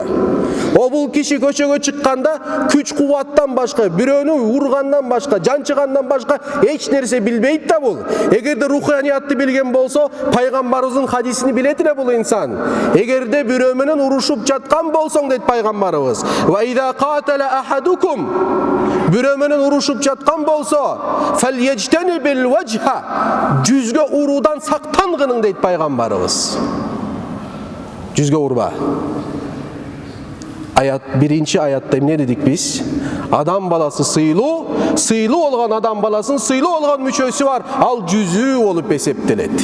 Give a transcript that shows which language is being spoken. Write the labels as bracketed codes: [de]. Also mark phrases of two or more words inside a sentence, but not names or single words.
[ky] Бул киши көчөгө чыкканда күч кубаттан башка, бирөөнү ургандан башка, жанчыгандан башка эч нерсе билбейт да бул. Эгерде руханиятты билген болсо, пайгамбарыбыздын хадисини билет эле бул инсан. Эгерде бирөө менен урушуп жаткан болсоң дейт пайгамбарыбыз. [ar] وإذا قاتل أحدكم, [ky] бирөө менен урушуп жаткан болсо, [ar] فليجتنب الوجه, [ky] жүзгө уруудан сактангының дейт пайгамбарыбыз. Жүзгө урба. Биринчи аятта эмне дедик биз? Адам баласы сыйлуу болгон адам баласынын сыйлуу болгон мүчөсү бар, ал жүзүү болуп эсептелет.